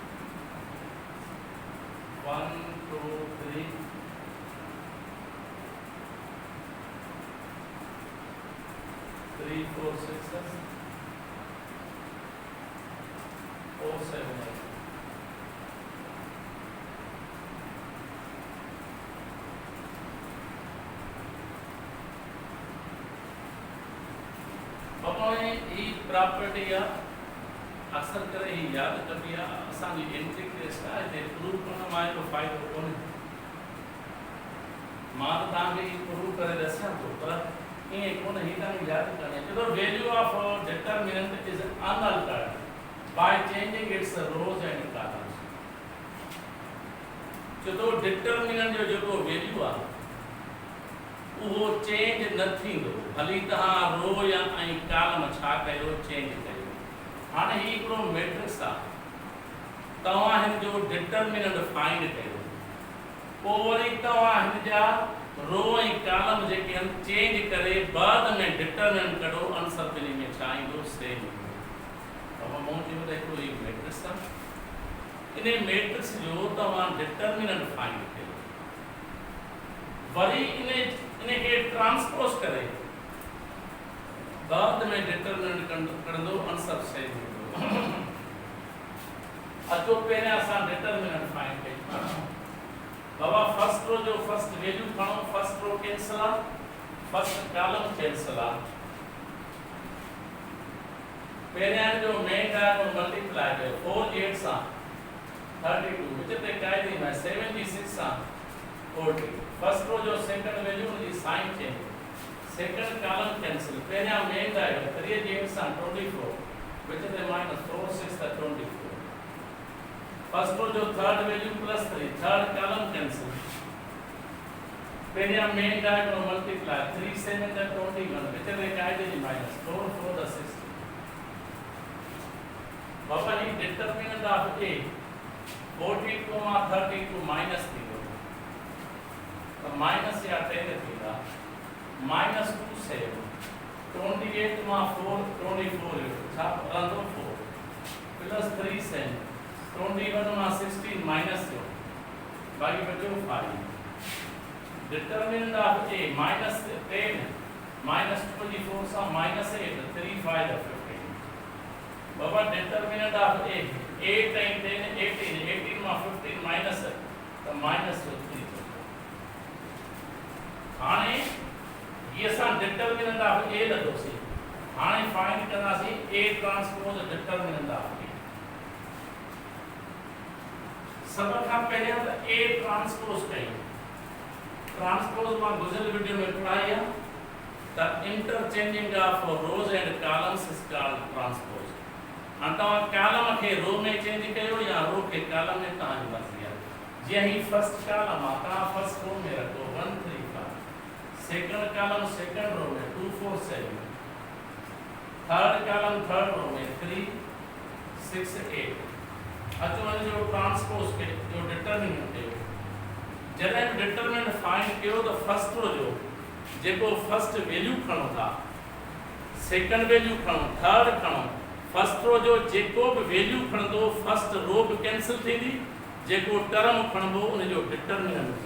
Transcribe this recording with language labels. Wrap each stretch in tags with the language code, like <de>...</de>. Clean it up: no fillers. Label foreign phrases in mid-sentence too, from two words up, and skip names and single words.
<sd>1, 2, 3, 3, 4, 6, 4, 7, 8. अपने ई प्रॉपर्टी अक्सर करे ही याद कभी असांजी</sd> <en>entry test</en> <sd>आहे ते प्रूव करण मां को फ़ाइदो कोन्हे मां त तव्हांखे ई प्रूव करे दस्यां थो पर ईअं कोन्हे ही तव्हांखे यादि करणी आहे छो</sd> <en>value of determinant is unaltered by changing its rows and columns</en> <sd>छो डिटरमिनेंट जो जेको वैल्यू आहे वो चेंज न थींदो भली तव्हां रो या ऐं कॉलम छा कयो चेंज कयो हाणे ही हिकिड़ो मैट्रिक्स आहे तव्हां हिन जो</sd> <en>determinant find</en> <sd>कयो पोइ वरी तव्हां हिन जा रो ऐं कॉलम जेके आहिनि चेंज करे बाद में डिटरमिनेंट कढो आंसर ॿिन्ही में छा ईंदो सेम तव्हां मूं चयो त हिकिड़ो ही मैट्रिक्स आहे इन मैट्रिक्स जो तव्हां</sd> <en>determinant find</en> <sd>कयो वरी इनके ट्रांसपोज करे बाद में डिटरमिनेंट करंदो</sd> <en>answer same</en> <sd>ईंदो अचो पहिरियां असां</sd> <en>determinant find</en> <sd>कयूं बाबा</sd> <en>first row</en> <sd>जो</sd> <en>first value</en> <sd>खणो</sd> <en>first row cancel</en> <sd>आहे</sd> <en>first column cancel</en> <sd>आहे पहिरियां जो</sd> <en>main diagonal multiply</en> <sd>कयो 4 8 सां 32 विच ते कायदे में 76 सां 40</sd> <en>first row</en> <sd>जो</sd> <en>second value</en> <sd>जी</sd> <en>sign change second column cancel</en> <sd>पहिरियां</sd> <en>main diagonal</en> <sd>3 8 सां 24 विच ते माइनस 4 6 सां 24</sd> <en>first row</en> <sd>जो</sd> <en>third value plus 3 third column cancel</en> <sd>पहिरियां</sd> <en>main diagonal multiply</en> <sd>3 7 द 21 विच ते कायदे जी माइनस 4 4 द 6 बाबा ही</sd> <en>determinant of A</en> <sd>42 मां 32 माइनस थी तो माइनस या 10 थींदा माइनस 2 7 28 मां 4 24 छा रहंदो 4 प्लस 3 7 21 मां 16 माइनस थियो बाकी बचो 5</sd> <en>determinant of A minus 10 minus 24</en> <sd>सां माइनस 8 3 5 15 बाबा</sd> <en>determinant of A</en> <sd>8 and 10 18 18 मां 15 माइनस तो माइनस 3 हाने ये असां</sd> <en>determinant of A</en> <sd>लधोसीं हाणे फाइंड कंदासीं</sd> <en>A transpose determinant of A</en> <sd>सब खां पहिरियों त A ट्रांसपोज कयूं ट्रांसपोज मां गुज़िरियल वीडियो में पढ़ाई आहे त</sd> <en>interchanging of rows and columns is called transpose</en> <sd>हाणे तव्हां कॉलम खे रो में चेंज कयो या रो खे कॉलम में तव्हांजी मर्ज़ी आहे जीअं ही</sd> <en>first column</en> <sd>आहे तव्हां</sd> <en>first row</en> <sd>में रखो 1 3</sd> <en>second column second row</en> <sd>में 2 4 7</sd> <en>third column third row</en> <sd>में 3 6 8 अचो इन जो ट्रांसपोज के जो डिटरमिनेंट कयो जॾहिं</sd> <en>determinant find</en> <sd>कयो तो</sd> <en>first row</en> <sd>जो जेको</sd> <en>first value</en> <sd>खणो था</sd> <en>second value</en> <sd>खणो थर्ड खणो</sd> <en>first row</en> <sd>जो जेको भी वैल्यू खणंदो</sd> <en>first row</en> <sd>भी कैंसिल थींदी जेको टर्म खणबो उन जो डिटरमिनेंट</sd>